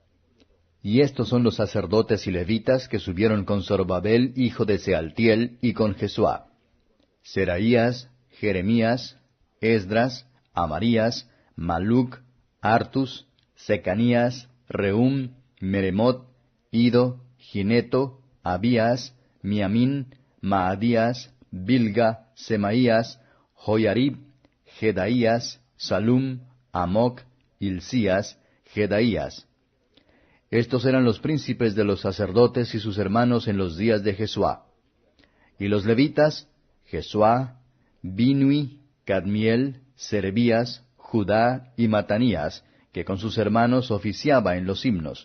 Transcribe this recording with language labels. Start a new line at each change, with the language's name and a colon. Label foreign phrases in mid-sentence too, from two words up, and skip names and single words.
Spanish: Y estos son los sacerdotes y levitas que subieron con Zorobabel, hijo de Sealtiel, y con Jesuá: Seraías, Jeremías, Esdras, Amarías, Maluc, Artus, Secanías, Rehum, Meremot, Ido, Gineto, Abías, Miamín, Maadías, Bilga, Semaías, Joyarib, Jedaías, Salum, Amoc, Hilcías, Jedaías. Estos eran los príncipes de los sacerdotes y sus hermanos en los días de Jesuá. Y los levitas: Jesuá, Binui, Cadmiel, Serebías, Judá y Matanías, que con sus hermanos oficiaba en los himnos.